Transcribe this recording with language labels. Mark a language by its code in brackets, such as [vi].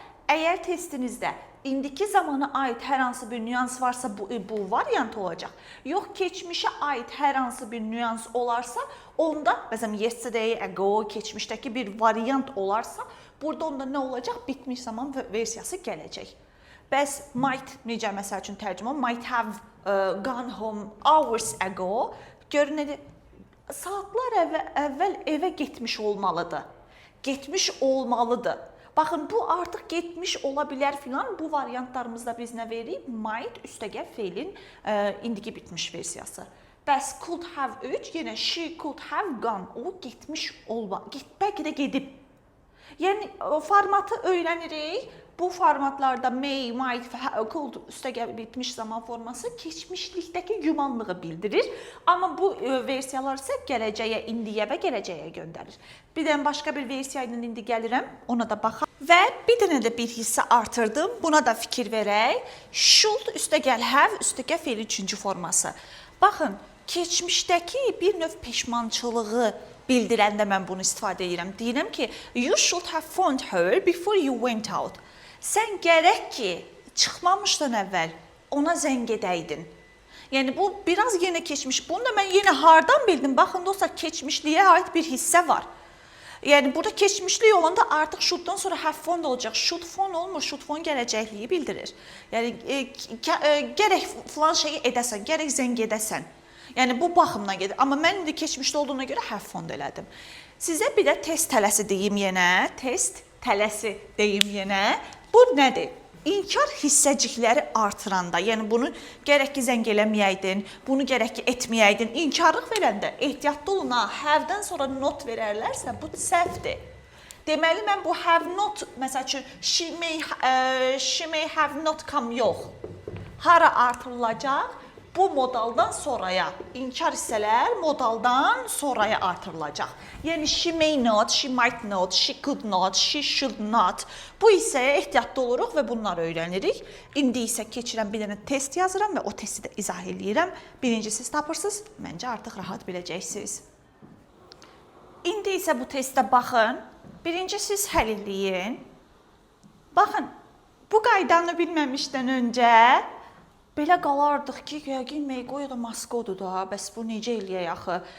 [az] Əgər testinizdə indiki zamana aid hər hansı bir nüans varsa bu variant olacaq. Yox, keçmişə aid hər hansı bir nüans olarsa, onda məsələn yesterday, ago, keçmişdəki bir variant olarsa, burada onda nə olacaq? Bitmiş zaman versiyası gələcək. Bəs might necə məsəl üçün tərcümə? [en] Might have gone home hours ago. [az] Görün nədir? Saatlar əvvəl evə getmiş olmalıdır. Getmiş olmalıdır. Baxın, bu artıq getmiş ola bilər filan. Bu variantlarımızda biz nə veririk? Might üstəgəl feilin indiki bitmiş versiyası. [en] Bəs could have 3, yenə she could have gone. [az] O getmiş bəlkə də gedib. Yəni formatı öyrənirik. Bu formatlarda may, might, could üstəgəl bitmiş zaman forması keçmişlikdəki gümanlığı bildirir. Amma bu versiyalar isə gələcəyə, indiyə və gələcəyə göndərir. Bir dənə başqa bir versiya ilə indi gəlirəm, ona da baxaq. Və bir dənə də bir hissə artırdım, buna da fikir verək. Should üstəgəl have, üstəgəl feil üçüncü forması. Baxın, keçmişdəki bir növ peşmançılığı bildirəndə mən bunu istifadə edirəm. Deyirəm ki, [en] you should have phoned her before you went out. [az] Sən gərək ki, çıxmamışdan əvvəl ona zəng edəydin. Yəni, bu biraz yenə keçmiş. Bunu da mən yenə hardan bildim? Baxın, dostlar, keçmişliyə aid bir hissə var. Yəni, burada keçmişlik olanda artıq should'dan sonra have phoned olacaq. Should phone olmur, should phone gələcəkliyi bildirir. Yəni, gərək filan şeyi edəsən, gərək zəng edəsən. Yəni, bu baxımdan gedir. Amma mən indi keçmişdə olduğuna görə have phoned elədim. Sizə bir də test tələsi deyim yenə. Test tələsi deyim yenə. Bu nədir? İnkar hissəcikləri artıranda, yəni bunu gərək ki zəng eləməyəydin, bunu gərək ki etməyəydin, inkarlıq verəndə ehtiyatlı olun, have-dən sonra not verərlərsə, bu səhvdir. Deməli, mən bu have not, məsəl üçün, [en] she may have not come [az] yox. Hara artırılacaq? bu modaldan sonraya, inkar hissələr modaldan sonraya artırılacaq. [en] Yəni she may not, she might not, she could not, she should not. [az] Bu hissəyə ehtiyatlı oluruq və bunları öyrənirik. İndi isə keçirəm bir dənə test yazıram və o testi də izah eləyirəm. Birinci siz tapırsınız, məncə artıq rahat biləcəksiniz. İndi isə bu testə baxın. Birinci siz həll eləyin. Baxın, bu qaydanı bilməmişdən öncə belə qalardıq ki, yəqin Meyqoya da Maskodur da, bəs bu necə eləyək axı?